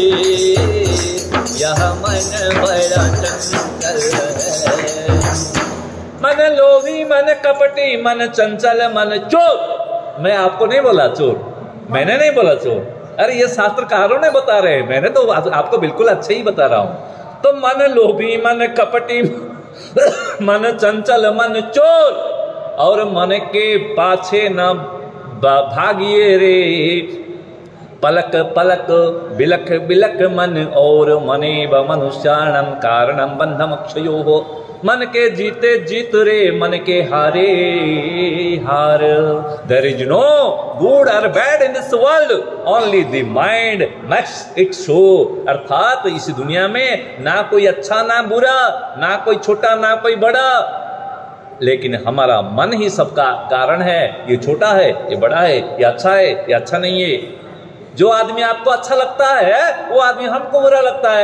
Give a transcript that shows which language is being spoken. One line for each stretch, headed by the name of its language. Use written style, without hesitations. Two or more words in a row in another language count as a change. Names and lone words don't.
Hindi: यह मन बड़ा चंचल है। मन लोभी, मन कपटी, मन चंचल, मन चोर। मैं आपको नहीं बोला चोर, मैंने नहीं बोला चोर, अरे ये शास्त्रकारों ने बता रहे हैं, मैंने तो आपको बिल्कुल अच्छे ही बता रहा हूं। तो मन लोभी, मन कपटी, मन चंचल, मन चोर, और मन के पाछे न भागिए रे। पलक पलक बिलख बिलख मन, और
Sanskrit: मनेव मनुष्याणम कारणम बंधम क्षयो
Hindi: हो। मन के जीते जीत रे, मन के हारे हार।
English: There is no good or bad in this world, only the mind makes it so।
Hindi: अर्थात इस दुनिया में ना कोई अच्छा ना बुरा, ना कोई छोटा ना कोई बड़ा, लेकिन हमारा मन ही सबका कारण है। ये छोटा है, ये बड़ा है, ये अच्छा है, ये अच्छा नहीं है। जो आदमी आपको अच्छा लगता है वो आदमी हमको बुरा लगता है।